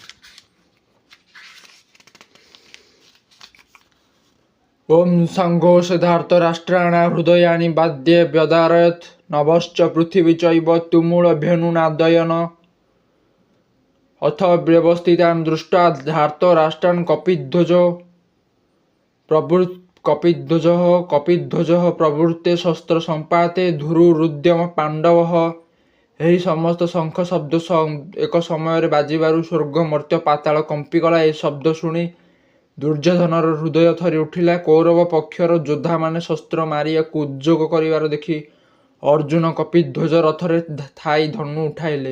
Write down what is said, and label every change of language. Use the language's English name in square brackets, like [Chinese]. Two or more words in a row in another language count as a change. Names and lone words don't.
[Sanskrit] ओम संघोषधार्त राष्ट्राणा हृदयानि बाद्ये व्यदारयत् नभश्च पृथिवी चैव तुमुल भेनुनादयन। अथ व्यवस्थितान् दृष्ट्वा धार्त राष्ट्रान् कपिध्वजः प्रवृत्ते शस्त्र संपाते धुरुरुद्यम पांडवः। [Odia] ଏହି ସମସ୍ତ ଶଙ୍ଖ ଶବ୍ଦ ଏକ ସମୟରେ ବାଜିବାରୁ ସ୍ୱର୍ଗ ମର୍ତ୍ତ୍ୟ ପାତାଳ କମ୍ପିଗଲା। ଏ ଶବ୍ଦ ଶୁଣି ଦୁର୍ଯ୍ୟୋଧନର ହୃଦୟ ଥରି ଉଠିଲା। କୌରବ ପକ୍ଷର ଯୋଦ୍ଧାମାନେ ଶସ୍ତ୍ର ମାରିବାକୁ ଉଦ୍ଯୋଗ କରିବାର ଦେଖି ଅର୍ଜୁନ କପିଧ୍ୱଜ ରଥରେ ଥାଇ ଧନୁ ଉଠାଇଲେ।